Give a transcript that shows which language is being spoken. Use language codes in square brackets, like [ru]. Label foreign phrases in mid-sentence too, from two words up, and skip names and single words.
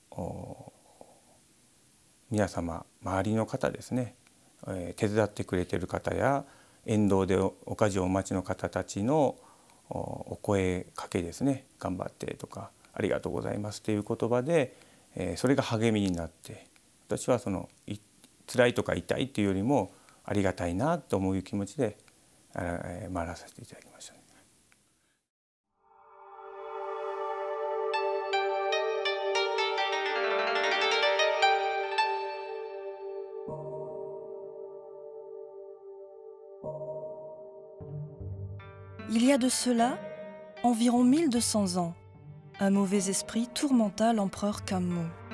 [ja] 皆様周りの方ですね、手伝ってくれている方や沿道でお家事をお待ちの方たちのお声かけですね、頑張ってとかありがとうございますという言葉で、それが励みになって、私はその辛いとか痛いというよりもありがたいなと思う気持ちで回らせていただきました。 [fr] Il y a de cela environ 1200 ans, un mauvais esprit tourmenta l'empereur Kammo.